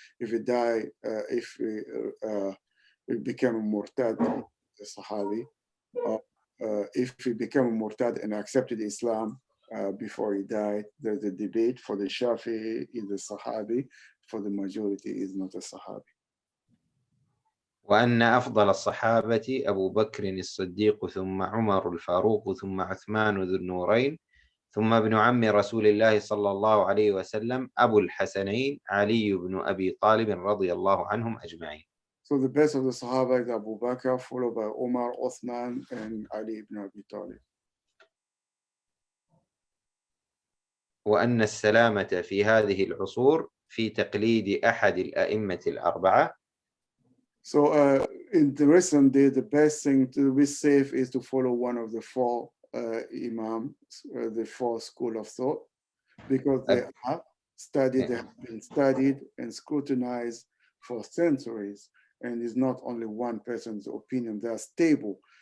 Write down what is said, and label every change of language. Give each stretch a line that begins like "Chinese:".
English: If he die, if he became a murtad, a Sahabi, if he became a murtad and accepted Islam before he died, there's a debate. For the Shafi'i, is a Sahabi. For the majority, is not a Sahabi.
Arabic: وأن أفضل الصحابة أبو بكر الصديق ثم عمر الفاروق ثم عثمان ذو النورين ثم ابن عم رسول الله صلى الله عليه وسلم أبو الحسنين علي بن أبي طالب رضي الله عنهم أجمعين.
English: So the best of the Sahaba is Abu Bakr, followed by Umar, Uthman, and Ali ibn Abi Talib.
Arabic: وأن السلامة في هذه العصور في تقليد أحد الأئمة الأربعة.
English: So in the recent day, the best thing to be safe is to follow one of the four imams, the four school of thought, because they have been studied and scrutinized for centuries, and it's not only one person's opinion. They are stable.